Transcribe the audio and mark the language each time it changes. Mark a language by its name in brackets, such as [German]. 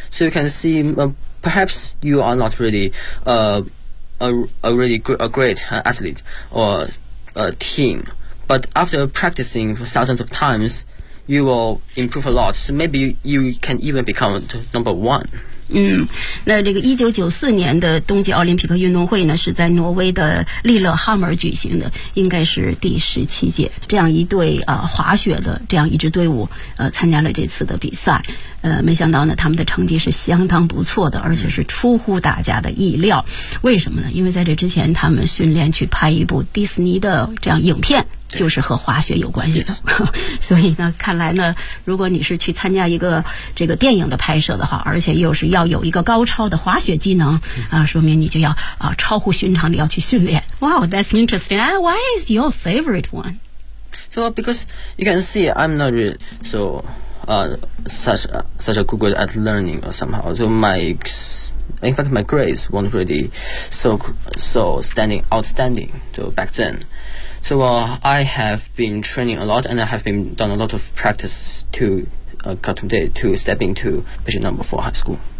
[English] So you can see, perhaps you are not really a great athlete or a team, but after practicing for thousands of times,you will improve a lot, so maybe you can even become number one. [Chinese] 那这个1994年的冬季奥林匹克运动会呢，是在挪威的利勒哈默举行的，应该是第17届。这样一队滑雪的这样一支队伍参加了这次的比赛。没想到呢，他们的成绩是相当不错的，而且是出乎大家的意料。为什么呢？因为在这之前，他们训练去拍一部迪士尼的这样影片，就是和滑雪有关系的。 [English] Yes. [Chinese] 所以呢，看来呢，如果你是去参加一个这个电影的拍摄的话，而且又是要有一个高超的滑雪技能啊，说明你就要超乎寻常的要去训练。 [English] Wow, that's interesting. Why is your favorite one? So because you can see, I'm not really so. Such a good at learning or somehow. So in fact, my grades weren't really so standing outstanding. So back then, so I have been training a lot and I have been done a lot of practice to got today to step into position number 4 high school.